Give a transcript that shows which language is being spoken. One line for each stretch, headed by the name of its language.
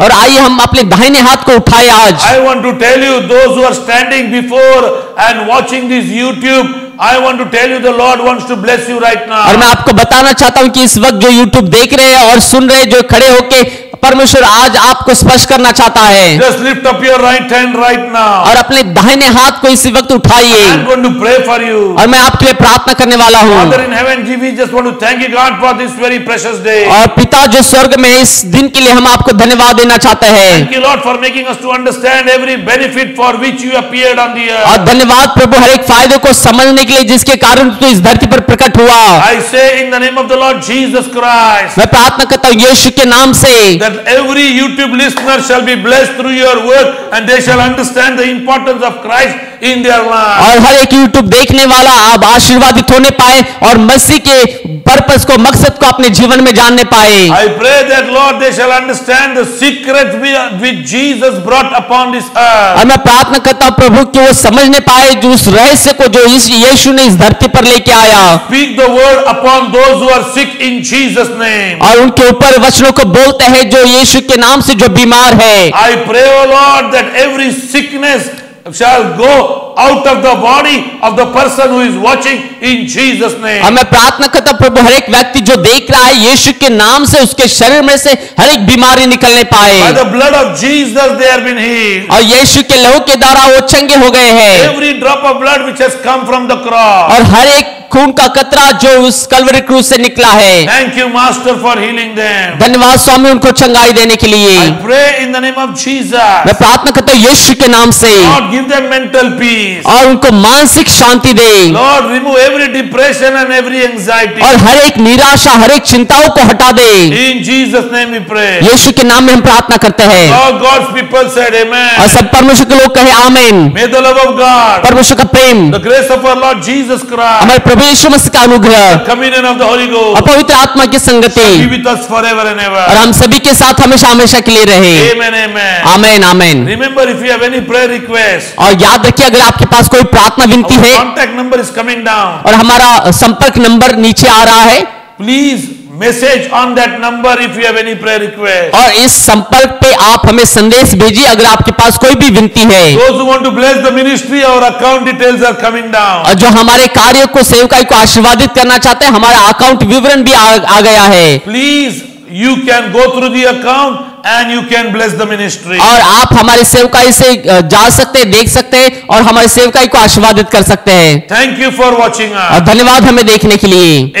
Hindi: और आइए हम अपने दाहिने हाथ को उठाए आज।
English: I want to tell you, those who are standing before and watching this YouTube, I want to tell you the Lord wants to bless you right
Hindi: और मैं
English: now.
Hindi: आपको बताना चाहता हूं कि इस वक्त जो YouTube देख रहे हैं और सुन रहे हैं, जो खड़े होके परमेश्वर आज आपको स्पर्श करना चाहता है,
English: Just lift up your right hand right now.
Hindi: और अपने दाहिने हाथ को इसी वक्त उठाइए,
English: I'm going to pray for you.
Hindi: और मैं आपके लिए प्रार्थना करने वाला हूँ।
English: Father in heaven, we just want to thank you, God, for this very precious day.
Hindi: और पिता जो स्वर्ग में है, इस दिन के लिए हम आपको धन्यवाद देना चाहते हैं,
English: Thank you, Lord, for making us to understand every benefit for which you appeared on the
Hindi: और
English: earth.
Hindi: धन्यवाद प्रभु हर एक फायदे को समझने के लिए जिसके कारण तू इस धरती पर प्रकट हुआ।
English: I say in the name of the Lord Jesus Christ
Hindi: मैं प्रार्थना करता हूँ यीशु के नाम से,
English: that that every YouTube listener shall be blessed through your word and they shall understand the importance of Christ in their life.
Hindi: और हर एक YouTube देखने वाला अब आशीर्वादित होने पाए और मसीह के पर्पस को, मकसद को अपने जीवन में जानने पाए।
English: I pray that Lord they shall understand the secrets which Jesus brought upon this earth.
Hindi: और मैं प्रार्थना करता हूँ प्रभु कि वो समझने पाए जो उस रहस्य को जो यीशु ने इस धरती पर लेके आया।
English: Speak the word upon those who are sick in Jesus' name.
Hindi: और उनके ऊपर वचनों को बोलते हैं जो यीशु के नाम से जो बीमार है।
English: I pray, O Lord, that every sickness shall go out of the body of the person who is watching in Jesus' name.
Hindi: और मैं प्रार्थना करता हूं प्रभु हर एक व्यक्ति जो देख रहा है यीशु के नाम से उसके शरीर में से हर एक बीमारी निकलने पाए।
English: By the blood of Jesus they have been healed.
Hindi: और यीशु के लहू के द्वारा वो चंगे हो गए हैं।
English: Every drop of blood which has come from the cross.
Hindi: और हर एक खून का कतरा जो उस कलवरी क्रूस से निकला है।
English: Thank you, Master, for healing them.
Hindi: धन्यवाद स्वामी उनको चंगाई देने के लिए।
English: I pray in the name of Jesus.
Hindi: मैं प्रार्थना करता हूँ यीशु के नाम से।
English: Lord, give them mental peace.
Hindi: और उनको मानसिक शांति दे।
English: Lord, remove every depression and every anxiety.
Hindi: और हर एक निराशा, हर एक चिंताओं को हटा दे।
English: In Jesus' name we pray.
Hindi: यीशु के नाम में हम प्रार्थना करते हैं।
English: All God's people said amen.
Hindi: और सब परमेश्वर के लोग कहे आमीन।
English: May the love of God,
Hindi: परमेश्वर का प्रेम,
English: the grace of our Lord Jesus Christ,
Hindi: हमारे प्रभु यीशु मसीह का अनुग्रह
English: the communion of the Holy
Hindi: और
English: Ghost
Hindi: पवित्र आत्मा की
English: be
Hindi: संगति
English: with us forever and ever.
Hindi: और हम सभी के साथ हमेशा हमेशा के लिए रहे।
English: Amen, amen.
Hindi: आमीन आमीन।
English: Remember, if you have any prayer request,
Hindi: और याद रखिए अगर आपके पास कोई प्रार्थना विनती
English: our
Hindi: है
English: contact number is coming down.
Hindi: और हमारा संपर्क नंबर नीचे आ रहा है
English: Please message on that number if you have any prayer request.
Hindi: और इस संपर्क पे आप हमें संदेश भेजिए अगर आपके पास कोई भी विनती है।
English: Those who want to bless the ministry, our account details are coming down.
Hindi: और जो हमारे कार्य को, सेवकाई को आशीर्वादित करना चाहते हैं हमारा अकाउंट विवरण भी आ गया है।
English: Please, you can go through the account and you can bless the ministry.
Hindi: और आप हमारी सेवकाई से जा सकते हैं, देख सकते हैं और हमारी सेवकाई को आशीर्वादित कर सकते हैं।
English: Thank you for watching
Hindi: और
English: us.
Hindi: धन्यवाद हमें देखने के लिए।